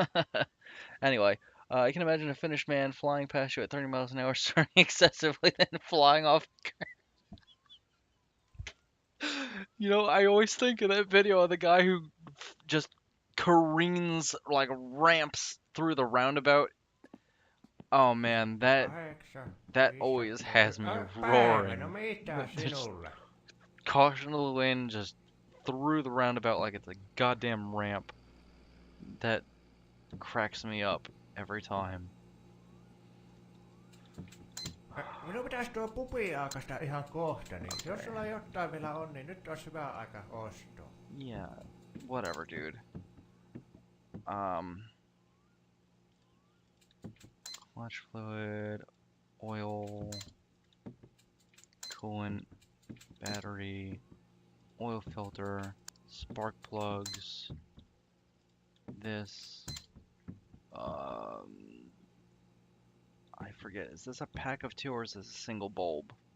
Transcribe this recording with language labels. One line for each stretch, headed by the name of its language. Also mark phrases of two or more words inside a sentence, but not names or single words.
English: Anyway, I can imagine a Finnish man flying past you at 30 miles an hour, starting excessively, then flying off. You know, I always think of that video of the guy who just careens, like ramps through the roundabout. Oh man, that always has me
Finnish: Päivä, no
English: roaring.
Finnish: mitä
English: Just
Finnish: sinulle?
English: caution to the wind, just through the roundabout like it's a goddamn ramp. That cracks me up every time.
Finnish: Minun pitäisi tuo pubi aukasta ihan kohta, niin jos sulla jotain vielä on, niin nyt olisi hyvä aika ostoa.
English: Yeah, whatever, dude. Clutch fluid, oil, coolant, battery, oil filter, spark plugs, this, I forget, is this a pack of 2 or is this a single bulb?